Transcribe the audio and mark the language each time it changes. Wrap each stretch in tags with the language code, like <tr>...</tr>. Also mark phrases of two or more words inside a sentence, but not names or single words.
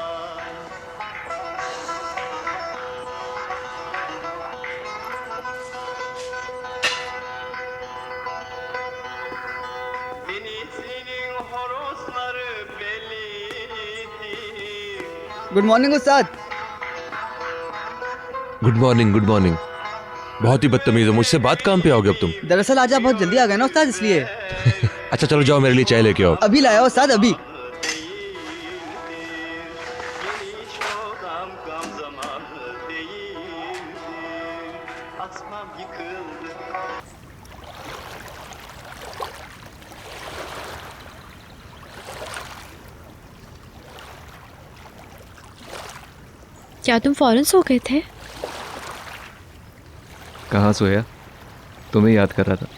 <tr>Denizli'nin horozları bellidir.</tr> <en>Good morning उस्ताद। Good morning, good morning.</en> <hi>बहुत ही बदतमीज हो, मुझसे बात काम पे आओगे अब तुम? दरअसल आज आप बहुत जल्दी आ गए ना उस्ताद, इसलिए। अच्छा चलो जाओ, मेरे लिए चाय लेके आओ। अभी लाया उस्ताद, अभी।</hi> <tr>Geniş odam gam zamanı değildir. Asmam yıkıldı.</tr> <hi>क्या तुम फौरन सो गए थे? कहाँ सोया? तुम्हें याद कर रहा था।</hi>